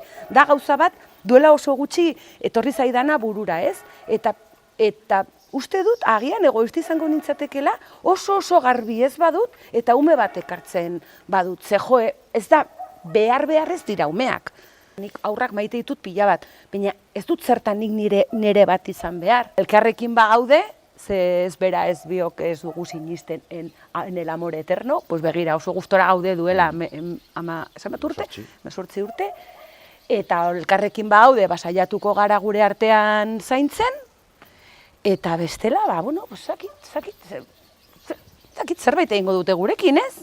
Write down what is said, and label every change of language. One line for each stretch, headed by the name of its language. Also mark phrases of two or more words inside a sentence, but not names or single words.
Basque: Da gauza bat, duela oso gutxi etorri zaidana burura, eta uste dut, agian egoista izango nintzatekela, oso garbi ez badut, eta ume bat ekartzen badut. Ze joe, ez da, behar ez dira umeak. Nik aurrak maite ditut pila bat, baina ez dut zertan nik nire bat izan behar. Elkarrekin bagaude, ze ez bera ez biok ez dugu sinisten
Spanish: en el amor eterno,
Basque: pues begira oso gustora gaude duela 18 urte, eta elkarrekin bagaude saiatuko gara gure artean zaintzen, eta bestela, zakit zerbait egingo dute gurekin, ez?